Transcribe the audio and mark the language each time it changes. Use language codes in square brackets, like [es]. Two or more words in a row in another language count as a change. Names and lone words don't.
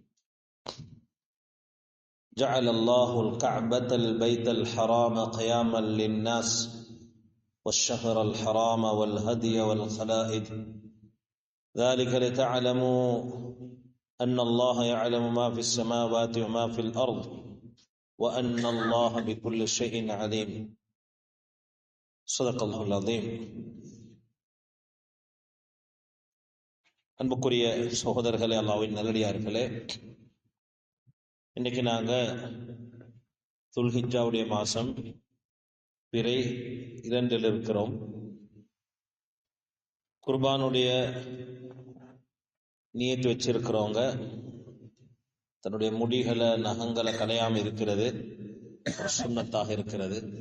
[ar] جعل الله الكعبة البيت الحرام قياما للناس والشهر الحرام والهدي والخلائد ذلك لتعلموا أن الله يعلم ما في السماوات وما في الأرض وأن الله بكل شيء عليم صدق الله العظيم. [ta] அன்புக்குரிய சகோதரர்களே, அல்லாஹ்வின் நல்லடியார்களே, இன்னைக்கு நாங்கள் துல்ஹிஜ்ஜாவுடைய மாதம் பிறை 2 இருக்கிறோம். குர்பானுடைய நியத்து வச்சிருக்கிறவங்க தன்னுடைய முடிகளை நகங்களை கலையாமல் இருக்கிறது சுன்னத்தாக இருக்கிறது.